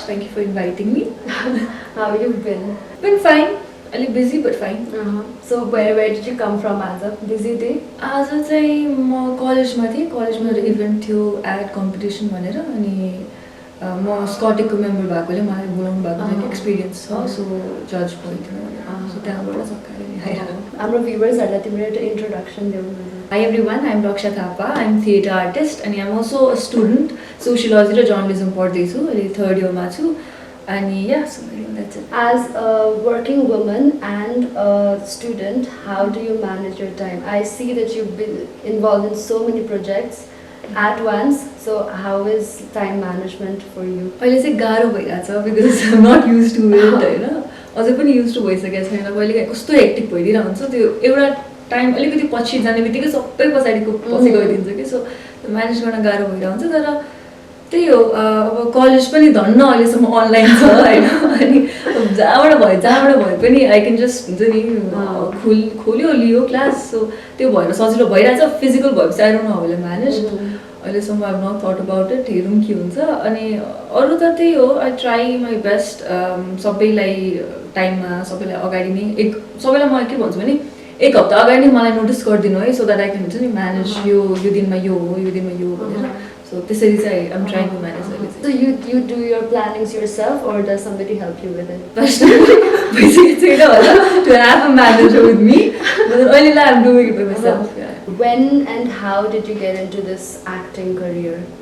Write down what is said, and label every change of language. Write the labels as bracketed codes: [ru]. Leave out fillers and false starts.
[en] Thank you for inviting me. How have you been? Been fine. A little busy but fine. So where did you come from as a busy day? [ne] आज चाहिँ म कलेजमा थिएँ. कलेजमा एउटा event थियो add competition भनेर अनि म स्कटिकको मेम्बर भएकोले मलाई बोलाउनु भएको थियो एक्सपिरियन्स छ सो जज भयो सो त्यहाँबाट सकाएर आएर हाम्रो भ्युवर्सहरूलाई तिम्रो एउटा इन्ट्रोडक्सन देऊ न. [en] Hi everyone, I'm Raksha Thapa. I'm theatre artist and I'm also a student. [ne] Sociology र journalism पढ्दैछु. अहिले third year मा छु. [en] अनि yeah, so that's it. As a working woman and a student, how do you manage your time? I see that you've been involved in so many projects at once. So how is time management for you? [ne] अहिले चाहिँ गाह्रो भइरहेछ [en] because I'm not used to it [ne] हैन. अझै पनि used to भइसकेको छैन. कहिले कस्तो हेक्टिक भइदिरा हुन्छ त्यो एउटा टाइम अलिकति पछि जाने बित्तिकै सबै पछाडिको पछि गइदिन्छ कि सो म्यानेज गर्न गाह्रो भइरहेको हुन्छ तर त्यही हो अब कलेज पनि धन्न अहिलेसम्म अनलाइन छ होइन अनि जहाँबाट भए पनि [en] I can just [ne] हुन्छ नि खोल्यो लियो क्लास सो त्यो भएर सजिलो भइरहेछ फिजिकल भएपछि [en] I don't know how will manage अहिलेसम्म I have not thought about it [ne] हेरौँ के हुन्छ अनि अरू त त्यही हो आई ट्राई माई बेस्ट सबैलाई टाइममा सबैलाई अगाडि नै सबैलाई म के भन्छु भने एक हप्ता अगाडि नै मलाई नोटिस गरिदिनु है सो द्याट आई क्यान हुन्छ नि म्यानेज यो दिनमा यो हो यो दिनमा यो भनेर सो त्यसरी चाहिँ [en] I'm trying to manage So you do your plannings yourself or does somebody help you with it? Basically [ne] छैन होला [en] to have a manager with me but अहिलेलाई I'm doing it by myself. When and how did you get into this acting career?